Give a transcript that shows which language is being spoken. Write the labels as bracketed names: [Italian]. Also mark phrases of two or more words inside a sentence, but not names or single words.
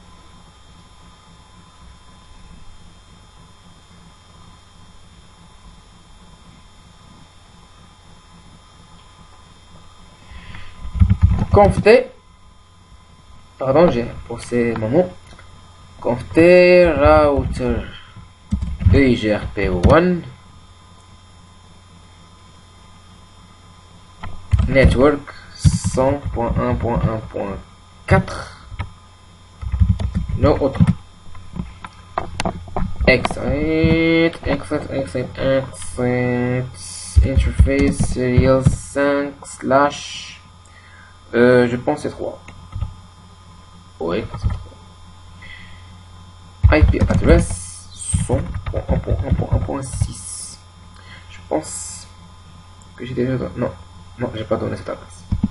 [French] Conft, pardon, j'ai posé mon mot. [English] Conft router EIGRP1 network 100.1.1.4 no auto exit interface serial 5 slash [French] je pense c'est 3. Oui, c'est 3. [English] IP address 100.1.1.6. [French] Je pense que j'ai déjà donné. Non, j'ai pas donné cette adresse.